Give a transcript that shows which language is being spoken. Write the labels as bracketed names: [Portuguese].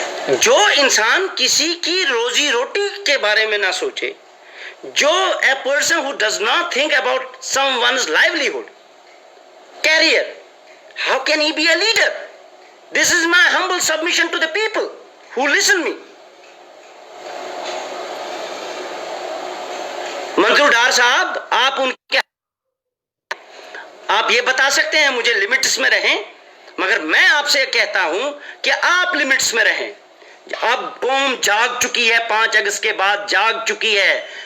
[Hindi] जो इंसान किसी की रोजी रोटी के बारे में ना सोचे, [English] जो a person who does not think about someone's livelihood, career, how can he be a leader? This is my humble submission to the people who listen me. [Hindi] मंजूर डार साहब, आप ये बता सकते हैं मुझे लिमिट्स में रहें, मगर मैं आपसे कहता हूं कि आप लिमिट्स में रहें। अब कौम जाग चुकी है, 5 अगस्त के बाद जाग चुकी है।